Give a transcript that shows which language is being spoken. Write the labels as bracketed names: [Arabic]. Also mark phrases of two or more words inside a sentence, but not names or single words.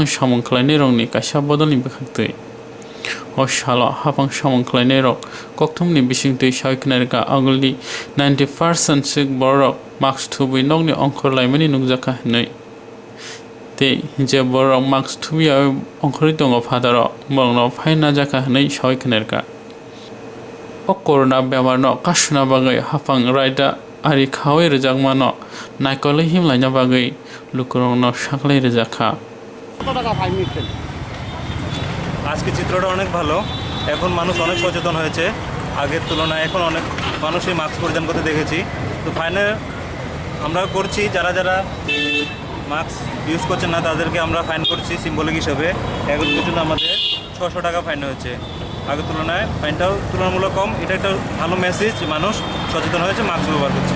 [Turkic languages] सामुंख्लायनाय रंनि काइसा बदलनि बेखाक्तै अ साल हाफां सामुंख्लायनाय रक कक्थुमनि बिसिंतै सायखनायका आंगुलनि 90% सिक बरक मार्क्स थुबै नगनि अंखर लायमानि नुकजाखा होनाय ते जे बरक मार्क्स थुबिया अंखरि दङ फादार बरनो फायना जाखा होनाय सायखनायका कोरोना बेमारनो कासुना बागै हाफां रायदा आरि खावै रोजागमानो नायकलै हिमलायना बागै लुकुरंनो साख्लाय रोजाखा [Bangla] আজকে চিত্রটা অনেক ভালো এখন মানুষ অনেক সচেতন হয়েছে আগের তুলনায় এখন অনেক মানুষই মাস্ক পরিধান করতে দেখেছি তো ফাইনে আমরা করছি যারা যারা মাস্ক ইউজ করছেন না তাদেরকে আমরা ফাইন করছি সিম্বলিক হিসাবে এখন পর্যন্ত আমাদের 600 টাকা ফাইন হয়েছে আগের তুলনায় ফাইনটাও তুলনামূলক কম এটা একটা ভালো মেসেজ যে মানুষ সচেতন হয়েছে মাস্ক ব্যবহার করছে